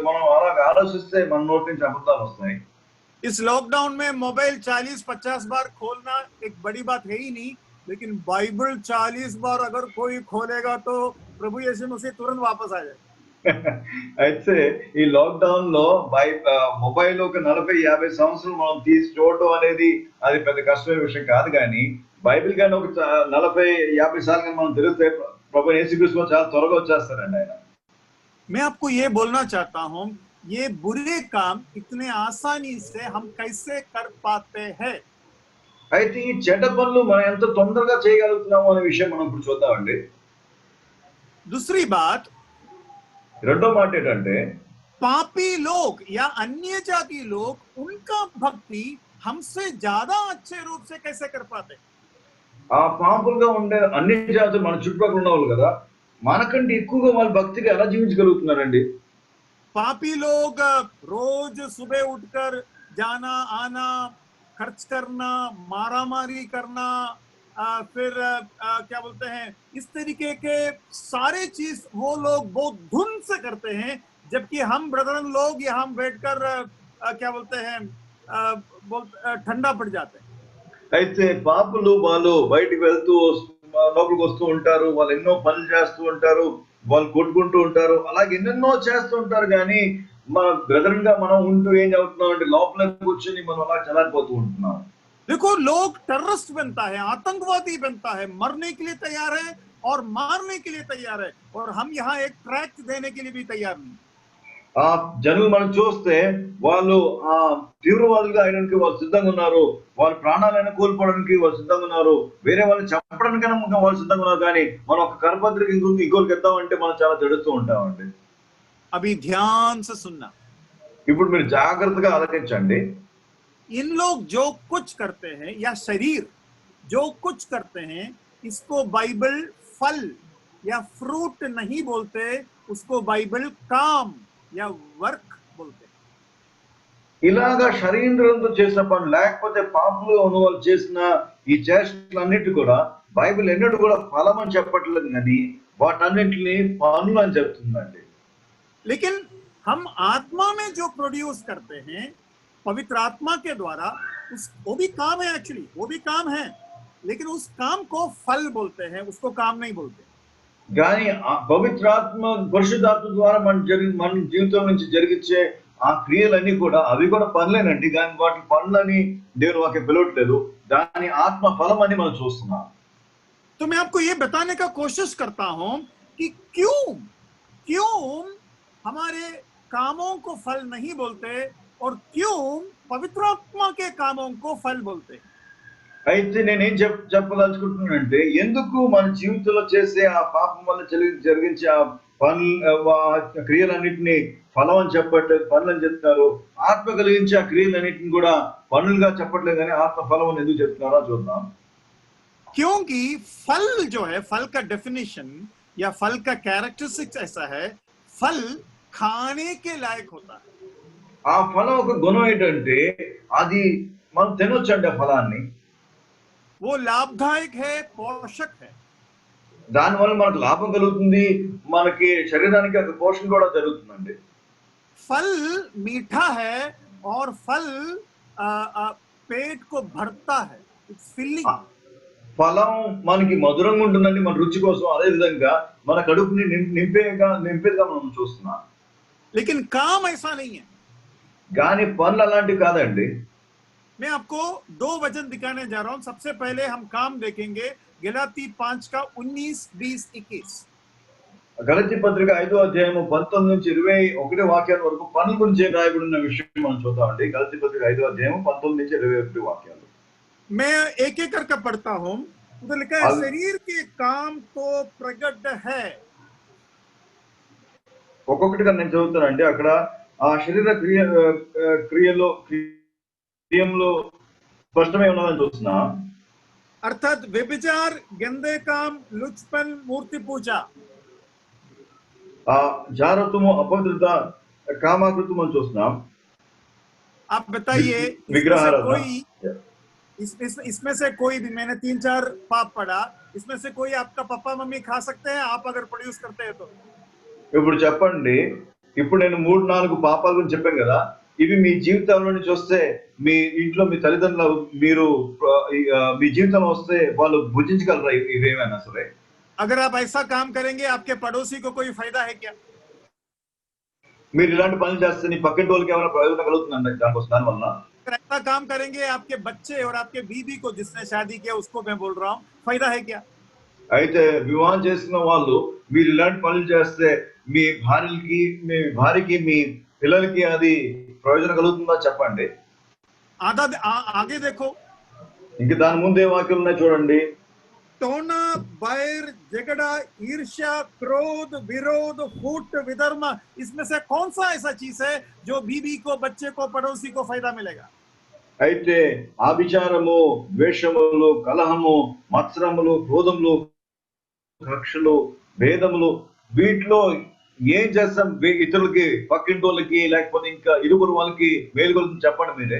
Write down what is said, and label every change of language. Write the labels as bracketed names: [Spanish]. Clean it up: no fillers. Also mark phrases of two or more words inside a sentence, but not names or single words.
[Telugu] మనం అలాగ ఆలోచిస్తే మన నోటి నుంచి అబద్ధాలు వస్తాయి. [Hindi] इस लॉकडाउन में मोबाइल 40-50 बार खोलना एक बड़ी बात है ही नहीं, लेकिन बाइबल 40 बार अगर कोई खोलेगा तो प्रभु यीशु मसीह तुरंत वापस आ जाए. [Telugu] అయితే ఈ లాక్డౌన్ లో మొబైల్ ఒక 40-50 సంవత్సరాలు మనం తీసి చూడటం అనేది అది పెద్ద కష్టమైన విషయం కాదు, కానీ బైబిల్ కానీ ఒక 40-50 సార్లు మనం తిరిగితే ప్రభు యేసుక్రీస్తు చాలా త్వరగా వచ్చేస్తారండి ఆయన. [Hindi] मैं आपको ये बोलना चाहता हूं, ये बुरे काम इतने आसानी से हम कैसे कर पाते हैं. [Telugu] అయితే ఈ చెడ్డ పనులు మనం ఎంత తొందరగా చేయగలుగుతున్నాము అనే విషయం మనం ఇప్పుడు చూద్దామండి. [Hindi] दूसरी बात, [Telugu] రెండో మాట ఏంటంటే [Hindi] पापी लोग या अन्य जाति लोग उनका भक्ति हमसे ज्यादा अच्छे रूप से कैसे कर पाते. [Telugu] ఆ పాపులుగా ఉండే అన్ని జాతులు మన చుట్టుపక్కల ఉన్న వాళ్ళు కదా, మనకంటే ఎక్కువగా వాళ్ళ భక్తిగా ఎలా జీవించగలుగుతున్నారండి. [Hindi] पापी लोग रोज सुबह उठकर जाना आना, खर्च करना, मारामारी करना, फिर क्या बोलते हैं, इस तरीके के सारे चीज वो लोग बहुत धुन से करते हैं, जबकि हम ब्रदरन लोग यहाँ बैठकर क्या बोलते हैं ठंडा पड़ जाते हैं. [Telugu] అయితే పాపులు వాళ్ళు బయటికి వెళ్తూ లోపలికి వస్తూ ఉంటారు, వాళ్ళు ఎన్నో పనులు చేస్తూ ఉంటారు, వాళ్ళు కొట్టుకుంటూ ఉంటారు, అలాగే ఎన్నెన్నో చేస్తూ ఉంటారు, కానీ మన బ్రదర్ గా మనం ఉంటూ ఏం చదువుతున్నాం అంటే లోపల కూర్చొని మనం అలా చలారిపోతూ ఉంటున్నాం. [Hindi] देखो, लोग टेररिस्ट बनता है, आतंकवादी बनता है, मरने के लिए तैयार है और मारने के लिए तैयार है, और हम यहाँ एक ट्रैक देने के लिए भी तैयार नहीं. [Telugu] ఆ జనులు మనం చూస్తే వాళ్ళు ఆ తీవ్రవాదులుగా అయినానికి వాళ్ళు సిద్ధంగా ఉన్నారు, వాళ్ళ ప్రాణాలను కోల్పోవడానికి వాళ్ళు సిద్ధంగా ఉన్నారు, వేరే వాళ్ళని చంపడానికైనా వాళ్ళు సిద్ధంగా ఉన్నారు, కానీ మనం ఒక కరపత్రిక ఇంకోరికి ఇద్దామంటే మనం చాలా జడుస్తూ ఉంటామండి. [Hindi] अभी ध्यान से सुनना. [Telugu] ఇప్పుడు మీరు జాగ్రత్తగా ఆలోచించండి. [Hindi] इन लोग जो कुछ करते हैं या शरीर जो कुछ करते हैं, इसको बाइबल फल या फ्रूट नहीं बोलते, उसको बाइबल काम या वर्क बोलते. [Telugu] ఇలాగా శరీరంతో చేసిన పనులు లేకపోతే పాపలుగా ఉన్న వాళ్ళు చేసిన ఈ చేష్టలన్నిటి కూడా బైబిల్ ఎన్నడూ కూడా ఫలం అని చెప్పట్లేదు, కానీ వాటన్నిటిని పనులు అని చెప్తుందండి. [Hindi] लेकिन हम आत्मा में जो प्रोड्यूस करते हैं पवित्र आत्मा के द्वारा, वो भी काम है. एक्चुअली वो भी काम है, लेकिन उस काम को फल बोलते हैं, उसको काम नहीं बोलते. [Telugu] కానీ ఆ పవిత్రాత్మ పరిశుద్ధాత్మ ద్వారా మన జీవితం నుంచి జరిగించే ఆ క్రియలన్నీ కూడా అవి కూడా పనులేనండి, కానీ వాటి పనులని దేవుడు వాకి పిలవట్లేదు, దాని ఆత్మ ఫలం అని మనం చూస్తున్నాం. तो मैं आपको ये बताने का कोशिश करता हूं कि क्यों हमारे कामों को फल नहीं बोलते और क्यों पवित्र आत्मा के कामों को फल बोलते. అయితే నేనేం చెప్పదలుచుకుంటున్నానంటే, ఎందుకు మన జీవితంలో చేసే ఆ పాపం వల్ల జరిగించే ఆ క్రియలన్నింటినీ ఫలం అని చెప్పట్లేదు, పనులు అని చెప్తున్నారు. ఆత్మ కలిగించే ఆ క్రియలన్నింటిని కూడా పనులుగా చెప్పట్లేదు, కానీ ఆత్మ ఫలం అని ఎందుకు చెప్తున్నారో చూద్దాం. [Hindi] क्योंकि फल जो है, फल का डेफिनेशन या फल का कैरेक्टरिस्टिक्स ऐसा है, फल खाने के लायक होता है. [Telugu] ఆ ఫలం ఒక గుణం ఏంటంటే అది మనం తినొచ్చండి. ఆ ఫలాన్ని [Hindi] वो लाभदायक है, पोषक है. [Telugu] దానివల్ల మనకు లాభం కలుగుతుంది, మనకి శరీరానికి ఒక పోషణ కూడా జరుగుతుందండి. [Hindi] फल मीठा है और फल पेट को भरता है. [English] It's filling. [Telugu] ఫలం మనకి మధురంగా ఉంటుందండి, మన రుచి కోసం. అదే విధంగా మన కడుపుని నింపేదిగా మనం చూస్తున్నాం. [Hindi] लेकिन काम ऐसा नहीं है. [Telugu] కానీ పనులు అలాంటివి కాదండి. [Hindi] मैं आपको 2 वचन दिखाने जा रहा हूं. सबसे पहले हम काम देखेंगे गलाती 5 का 19, 20, 21. [Telugu] గలతీ పత్రిక 5వ అధ్యాయము 19 నుంచి 21 వాక్యాల వరకు పనుల గురించి రాయబడిన విషయం మనం చూద్దామండి. గలతీ పత్రిక 5వ అధ్యాయము 19 నుంచి 21 వాక్యాలు. [Hindi] मैं एक एक करके पढ़ता हूं. उधर लिखा है शरीर के काम तो प्रकट है. [Telugu] ఒక్కొక్కటిగా నేను చదువుతానండి. అక్కడ ఆ శరీర క్రియలో స్పష్టమై ఉన్నదని చూస్తున్నా. [Hindi] अर्थात व्यभिचार, गंदे काम, लुचपन, मूर्ति पूजा. [Telugu] ఆ జారత్వము, అపవిత్రత, కామాకృతము అని చూస్తున్నాం. [Hindi] आप बताइए इसमें से कोई भी, मैंने 3-4 पाप पढ़ा, इसमें से कोई आपका पापा मम्मी खा सकते हैं आप अगर प्रोड्यूस करते हैं तो? [Telugu] ఇప్పుడు చెప్పండి, ఇప్పుడు నేను 3-4 పాపాల గురించి చెప్పాను కదా, ఇవి మీ జీవితంలో నుంచి వస్తే, మీ ఇంట్లో మీ తల్లిదండ్రులు మీరు మీ జీవితంలో వస్తే వాళ్ళు భుజించగలరా ఇవేమైనా సరే? [Hindi] अगर आप ऐसा काम करेंगे आपके पड़ोसी को कोई फायदा है क्या? [Telugu] మీరు ఇలాంటి పనులు చేస్తే నీ పక్కింటి వాళ్ళకి ఏమైనా ప్రయోజనం కలుగుతుందండి దానివల్ల? [Hindi] ऐसा काम करेंगे आपके बच्चे और आपके बीवी को, जिसने शादी किया उसको मैं बोल रहा हूँ, फायदा है क्या? [Telugu] అయితే వివాహం చేసిన వాళ్ళు మీరు ఇలాంటి పనులు చేస్తే మీ భార్యకి మీ పిల్లలకి అది ప్రయోజనం కలుగుతుందా చెప్పండి. [Hindi] आगे देखो. [Telugu] ఇంక దాని ముందే వాక్యాలు ఉన్నాయి చూడండి. [Hindi] टोना, बैर, झगड़ा, ईर्ष्या, क्रोध, विरोध, फूट, विधर्म, इसमें से कौन सा ऐसा चीज है जो बीवी को, बच्चे को, पड़ोसी को फायदा मिलेगा? [Telugu] అయితే ఆభిచారము, ద్వేషములు, కలహము, మత్సరములు, క్రోధములు, కక్షలు, భేదములు, వీటిలో ఏం చేస్తాం ఇతరులకి, పక్కింటి వాళ్ళకి, లేకపోతే ఇంకా ఇరువురు వాళ్ళకి మేలు కలుగుతుంది చెప్పండి మీరే.